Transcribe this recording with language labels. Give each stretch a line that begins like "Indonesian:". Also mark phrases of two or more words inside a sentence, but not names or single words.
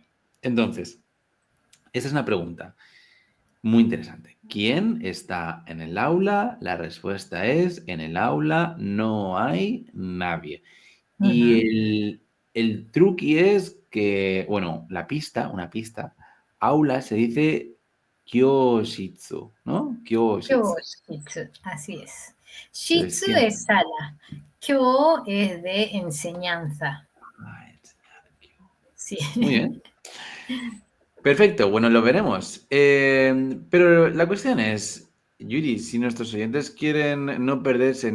Spanish: Entonces, esa es una pregunta muy interesante. ¿Quién está en el aula? La respuesta es, en el aula no hay nadie. Y Ujú. el truqui es que, bueno, una pista, aula se dice kyoshitsu, ¿no? Kyoshitsu. Kyoshitsu, así es. Entonces, Shitsu ¿quién? es sala. Kyo es de enseñanza. Sí. Muy bien. Perfecto, bueno, lo veremos. Pero la cuestión es, Yuri, si nuestros oyentes quieren no perderse